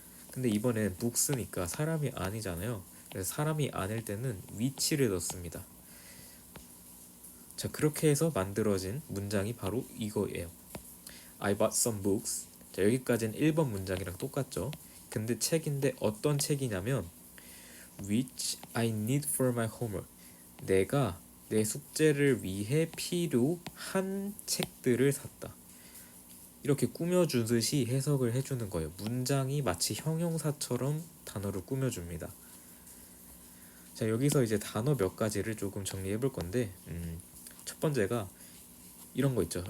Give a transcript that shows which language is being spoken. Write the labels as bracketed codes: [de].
[ko] 근데 이번엔 book스니까 사람이 아니잖아요. 그래서 사람이 아닐 때는 which를 넣습니다. 자, 그렇게 해서 만들어진 문장이 바로 이거예요. [en] I bought some books. [ko] 자, 여기까지는 1번 문장이랑 똑같죠. 근데 책인데 어떤 책이냐면 [en] which I need for my homework. [ko] 내가 내 숙제를 위해 필요한 책들을 샀다. 이렇게 꾸며주듯이 해석을 해주는 거예요. 문장이 마치 형용사처럼 단어를 꾸며줍니다. 자, 여기서 이제 단어 몇 가지를 조금 정리해 볼 건데 첫 번째가 이런 거 있죠.